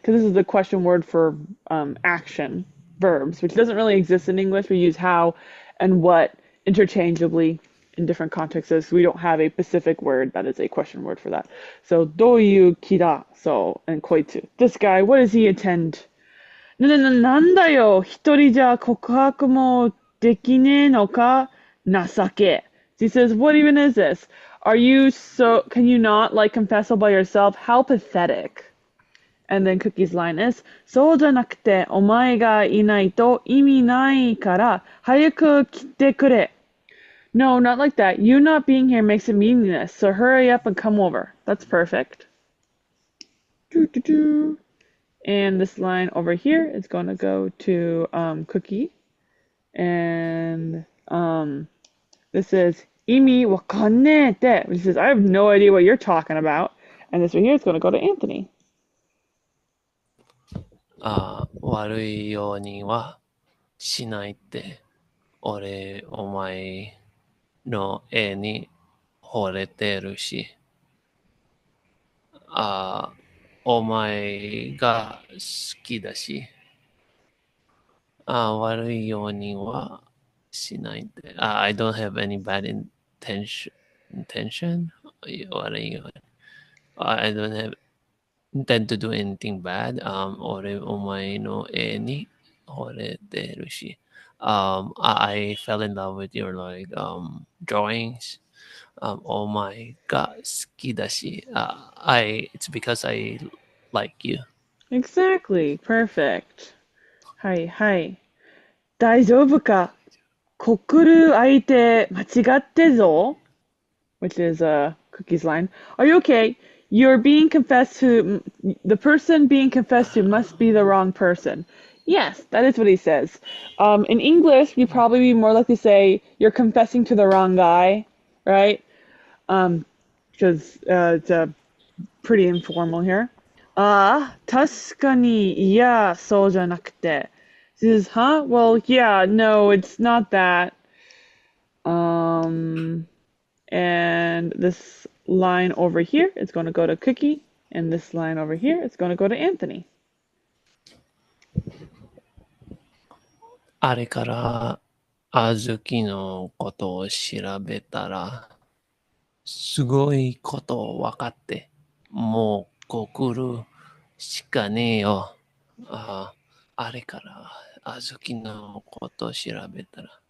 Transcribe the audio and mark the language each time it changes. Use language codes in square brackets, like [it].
[en] Because this is the question word for action, verbs, which doesn't really exist in English. We use how and what interchangeably in different contexts. We don't have a specific word that is a question word for that. [ja] So, どういう気だ? [en] So, and [ja] こいつ. [en] This guy, what does he attend? [ja] なんだよ、一人じゃ告白もできねえのか、情け. [en] He says, what even is this? Can you not like confess all by yourself? How pathetic. And then Cookie's line is, [ja] そうじゃなくて、お前がいないと意味ないから、早く来てくれ. [en] No, not like that. You not being here makes it meaningless, so hurry up and come over. That's perfect. And this line over here is going to go to Cookie. And this is [ja] 意味わかんねえって, [en] which says, I have no idea what you're talking about. And this right here is going to go to Anthony. [ja] 悪いようにはしないって、お前の絵に惚れてるし、お前が好きだし、悪いようにはしないって。 [en] I don't have any bad intention? [ja] 悪いように。 [en] I don't have intend to do anything bad. [ja] 俺、お前の絵に惚れてるし。 [en] I fell in love with your like drawings. Oh my god, [ja] 好きだし, [en] it's because I like you. Exactly. Perfect. [ja] はいはい。大丈夫か告る相手間違ってぞ [en] which is Cookie's line. Are you okay? You're being confessed to. The person being confessed to must be the wrong person. Yes, that is what he says. In English, you'd probably be more likely to say you're confessing to the wrong guy, right? Because it's pretty informal here. [ja] ああ、確かに、いや、そうじゃなくて. [en] Says, huh? Well, yeah, no, it's not that. Um, and this line over here is going to go to Cookie, and this line over here is going to go to Anthony. [ja] あれからあずきのことを調べたら、すごいこと分かって、もう告るしかねえよ。あれからあずきのことを調べたら。